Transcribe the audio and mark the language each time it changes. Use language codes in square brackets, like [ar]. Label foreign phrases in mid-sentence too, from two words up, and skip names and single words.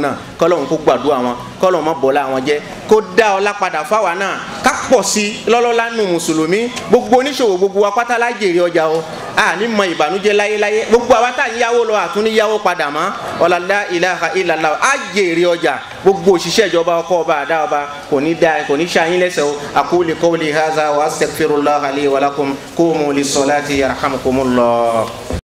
[yo] náà kọ́lọ́run kó gbàdúrà wọn kọ́lọ́run má bọ́lá wọn jẹ́ kó dá ọlá padà fáwa náà ká pọ̀ sí lọ́lọ́lá nù mùsùlùmí gbogbo oníṣòwò gbogbo wa pátá la jèrè ọjà o a ní mọ ìbànújẹ́ láyéláyé gbogbo àwa tá à ń yáwó lọ àtúní yáwó padà mọ́ ọlá [ar] لا إله إلا الله [yo] a jèrè ọjà gbogbo òṣìṣẹ́ ìjọba ọkọ ọba àdá ọba kò ní ṣàyín lẹ́sẹ̀ o [ar] أقول قولي هذا وأستغفر الله لي ولكم قوموا للصلاة يرحمكم الله.